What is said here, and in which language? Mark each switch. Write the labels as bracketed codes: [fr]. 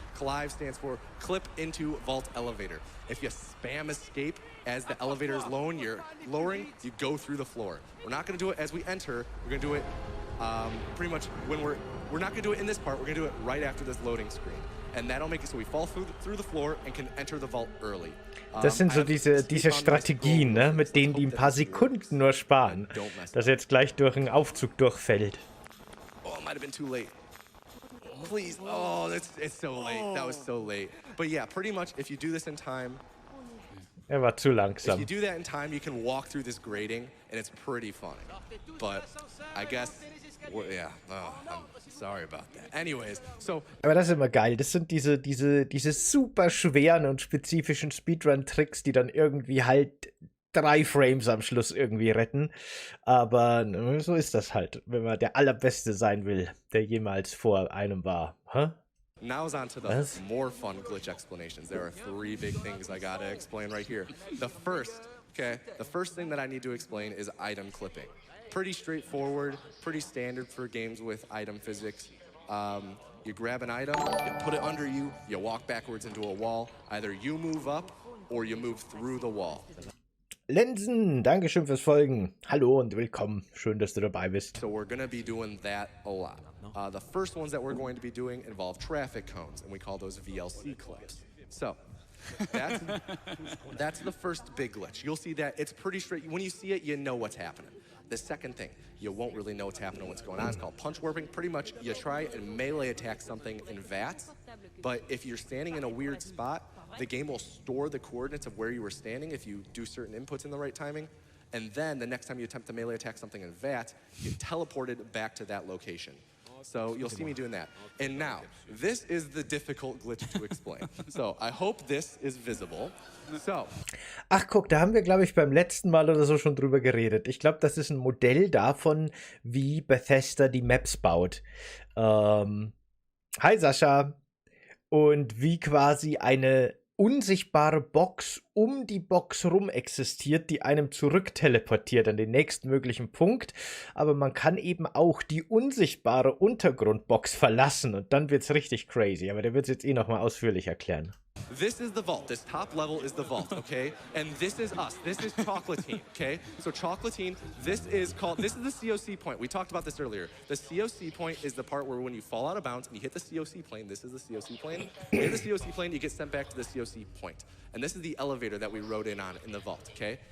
[en] Clive stands for Clip Into Vault Elevator. If you spam escape as the elevator is lowering, you go through the floor. We're not going to do it as we enter. We're going to do it pretty much when we're not going to do it in this part. We're going to do it right after this loading screen. and that'll make it so we fall through the floor and can enter the vault early. [de] Das sind so diese Strategien, ne, mit denen die ein paar Sekunden nur sparen, dass er jetzt gleich durch einen Aufzug durchfällt. [en] Oh, it might have been too late. Please. Oh, it's so late. That was so late. But yeah, pretty much if you do this in time, [de] Er war zu [en] if [de] langsam. [en] you do that in time, you can walk through this grating and it's pretty funny. But I guess, well, yeah, oh, I'm sorry about that. Anyways, so [de] Aber das ist immer geil. Das sind diese super schweren und spezifischen Speedrun-Tricks, die dann irgendwie halt 3 Frames am Schluss irgendwie retten. Aber so ist das halt, wenn man der Allerbeste sein will, der jemals vor einem war. Hä? [en] now's on to the more fun glitch explanations. There are 3 big things I gotta explain right here. The first thing that I need to explain is item clipping. Pretty straightforward, pretty standard for games with item physics. You grab an item, you put it under you, you walk backwards into a wall. Either you move up or you move through the wall. [de] Lensen, Dankeschön fürs Folgen. Hallo und willkommen. Schön, dass du dabei bist. [en] So we're gonna be doing that a lot. The first ones that we're going to be doing involve traffic cones, and we call those VLC clips. So that's the first big glitch. You'll see that it's pretty straight. When you see it, you know what's happening. The second thing, you won't really know what's happening, what's going on. It's called punch warping. Pretty much, you try and melee attack something in VATS, but if you're standing in a weird spot, the game will store the coordinates of where you were standing if you do certain inputs in the right timing, and then the next time you attempt to melee attack something in VATS, you teleport it back to that location. So you'll see me doing that. And now, this is the difficult glitch to explain. So I hope this is visible. So. [de] Ach guck, da haben wir, glaube ich, beim letzten Mal oder so schon drüber geredet. Ich glaube, das ist ein Modell davon, wie Bethesda die Maps baut. Hi Sascha. Und wie quasi eine unsichtbare Box um die Box rum existiert, die einem zurückteleportiert an den nächstmöglichen Punkt. Aber man kann eben auch die unsichtbare Untergrundbox verlassen und dann wird's richtig crazy. Aber der wird es jetzt eh nochmal ausführlich erklären. [en] This is the vault. This top level is the vault, okay? And this is us. This is Chocolatine, okay? So Chocolatine, this is the COC point. We talked about this earlier. The COC point is the part where when you fall out of bounds and you hit the COC plane, this is the COC plane. You hit the COC plane, you get sent back to the COC point. And this is the elevator that we rode in on in the vault, okay?